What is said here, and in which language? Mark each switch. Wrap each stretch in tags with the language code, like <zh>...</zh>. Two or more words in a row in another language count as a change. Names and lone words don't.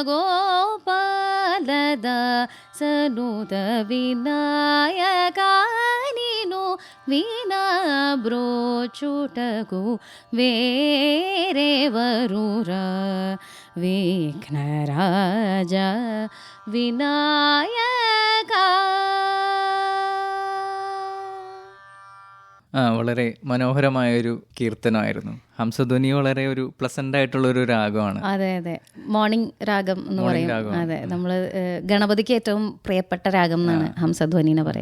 <te>గోపాలద సనుత వినాయకానిను వినా బ్రోచుటకు వేరే వరురా విఘ్నరాజ వినాయకా.</te> <ml>വളരെ മനോഹരമായൊരു കീർത്തനമായിരുന്നു. ഹംസധ്വനി വളരെ ഒരു പ്ലസന്റ് ആയിട്ടുള്ള ഒരു രാഗമാണ്. അതെ അതെ, മോർണിംഗ് രാഗം എന്ന് പറയും. അതെ, നമ്മള് ഗണപതിക്ക് ഏറ്റവും പ്രിയപ്പെട്ട രാഗം എന്നാണ് ഹംസധ്വനിനെ പറയാ.</ml>